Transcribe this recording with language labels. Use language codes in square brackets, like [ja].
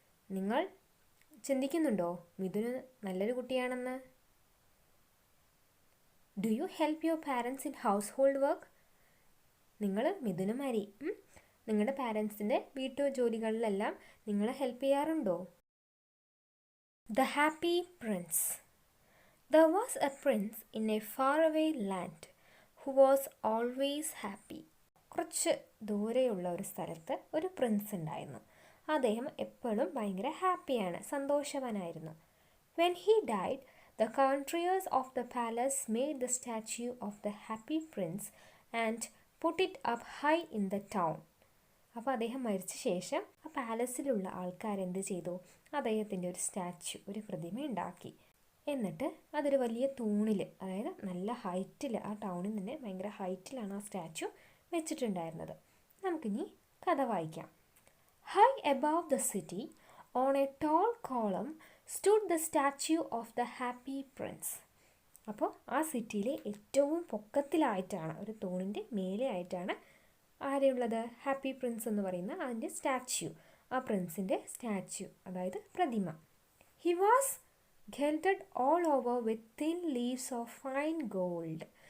[ml] നിങ്ങൾ ചിന്തിക്കുന്നുണ്ടോ മിഥുന് നല്ലൊരു കുട്ടിയാണെന്ന്? [en] Do you help your parents in household work? [ml] നിങ്ങൾ മിഥുനുമാരി നിങ്ങളുടെ പാരൻസിൻ്റെ വീട്ടുജോലികളിലെല്ലാം നിങ്ങൾ ഹെൽപ്പ് ചെയ്യാറുണ്ടോ? [en] The Happy Prince. There was a prince in a faraway land who was always happy. [ml] കുറച്ച് ദൂരെയുള്ള ഒരു സ്ഥലത്ത് ഒരു പ്രിൻസ് ഉണ്ടായിരുന്നു. അദ്ദേഹം എപ്പോഴും ഭയങ്കര ഹാപ്പിയാണ്, സന്തോഷവാനായിരുന്നു. [en] When he died, the courtiers of the palace made the statue of the happy prince and put it up high in the town. [ml] അപ്പോൾ അദ്ദേഹം മരിച്ച ശേഷം ആ പാലസിലുള്ള ആൾക്കാരെന്ത് ചെയ്തു? അദ്ദേഹത്തിൻ്റെ ഒരു സ്റ്റാച്യു, ഒരു പ്രതിമ ഉണ്ടാക്കി. എന്നിട്ട് അതൊരു വലിയ തൂണിൽ, അതായത് നല്ല ഹൈറ്റിൽ, ആ ടൗണിൽ തന്നെ ഭയങ്കര ഹൈറ്റിലാണ് ആ സ്റ്റാച്യു വെച്ചിട്ടുണ്ടായിരുന്നത്. നമുക്കിനി കഥ വായിക്കാം. [en] High above the city, on a tall column, stood the statue of the happy prince. [ml] അപ്പോൾ ആ സിറ്റിയിലെ ഏറ്റവും പൊക്കത്തിലായിട്ടാണ്, ഒരു തൂണിൻ്റെ മേലെ ആയിട്ടാണ് ആരെയുള്ളത്? ഹാപ്പി പ്രിൻസ് എന്ന് പറയുന്ന അതിൻ്റെ സ്റ്റാച്യു, ആ പ്രിൻസിൻ്റെ സ്റ്റാച്യു, അതായത് പ്രതിമ. [en] He was gilded all over with thin leaves of fine gold.